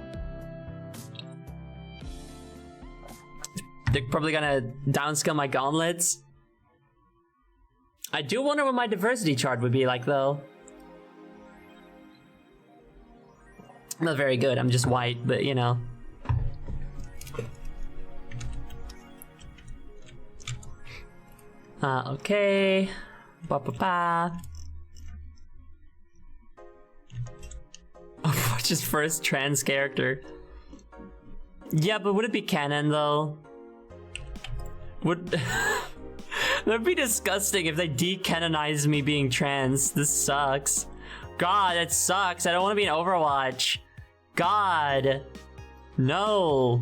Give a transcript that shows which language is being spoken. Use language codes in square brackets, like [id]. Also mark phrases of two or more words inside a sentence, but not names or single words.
[en] They're probably gonna downscale my gauntlets. I do wonder what my diversity chart would be like, though. Not very good, I'm just white, but you know. Okay. Ba-ba-ba. Overwatch's first trans character. Yeah, but would it be canon, though? Would... That'd be disgusting if they decanonized me being trans. This sucks. God, that sucks. I don't want to be in Overwatch. God. No.